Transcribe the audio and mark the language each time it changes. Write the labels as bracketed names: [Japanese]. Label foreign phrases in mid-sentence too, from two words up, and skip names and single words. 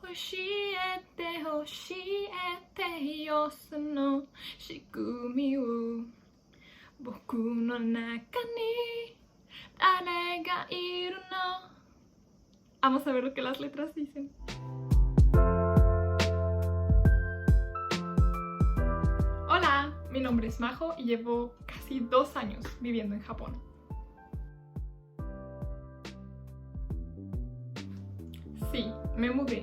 [Japanese] えて教えてよその仕組みを僕の中に誰がいるの [Spanish] Vamos a ver lo que las letras dicen. Hola, mi nombre es Majo y llevo casi 2 años viviendo en Japón. Sí, me mudé.